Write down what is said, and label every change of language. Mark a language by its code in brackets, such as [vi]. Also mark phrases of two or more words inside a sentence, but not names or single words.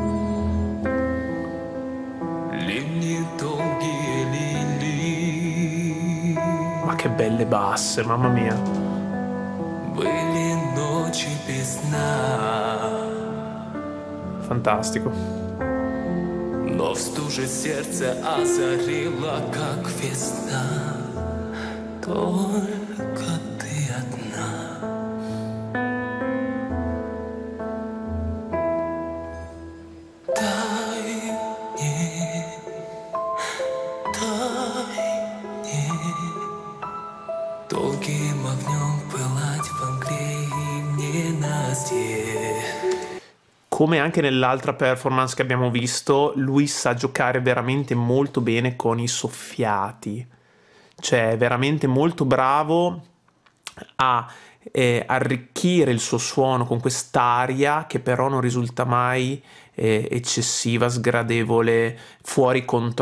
[it] Ma che belle basse, mamma mia. Fantastico. [ru] Но в стуже сердце озарило, как весна. Только ты одна. Дай мне долгим огнем пылать во мгле и в ненастье. [it] Come anche nell'altra performance che abbiamo visto, lui sa giocare veramente molto bene con i soffiati. Cioè, è veramente molto bravo a arricchire il suo suono con quest'aria che però non risulta mai eccessiva, sgradevole, fuori controllo.